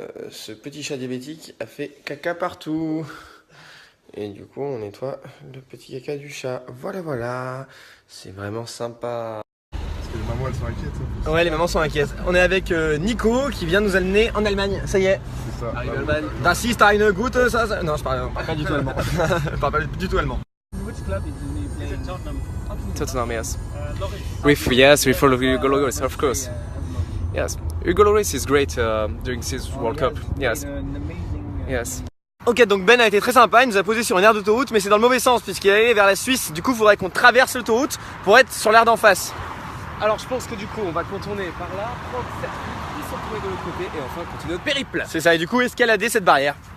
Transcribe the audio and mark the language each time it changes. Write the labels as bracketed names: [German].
[French] Ce petit chat diabétique a fait caca partout. Et du coup, on nettoie le petit caca du chat. Voilà, voilà. C'est vraiment sympa. Parce que les mamans, elles sont inquiètes. Ouais, les mamans sont inquiètes. On est avec Nico qui vient nous amener en Allemagne. Ça y est. C'est ça. Arrivé en Allemagne. [German] Das ist eine gute... [French] Non, je parle pas du tout allemand. Je parle pas du tout allemand. [English] Which club is he playing? Tottenham. Tottenham, yes. Loris. Yes, we follow Hugo Lloris, of course. Yes, Hugo Lloris is great during this World Cup. Yes, yes. [French] Ok, donc Ben a été très sympa, il nous a posé sur une aire d'autoroute, mais c'est dans le mauvais sens puisqu'il est allé vers la Suisse. Du coup, il faudrait qu'on traverse l'autoroute pour être sur l'aire d'en face. Alors je pense que du coup on va contourner par là, prendre le circuit, puis se retrouver de l'autre côté et enfin continuer notre périple. C'est ça, et du coup, escalader cette barrière.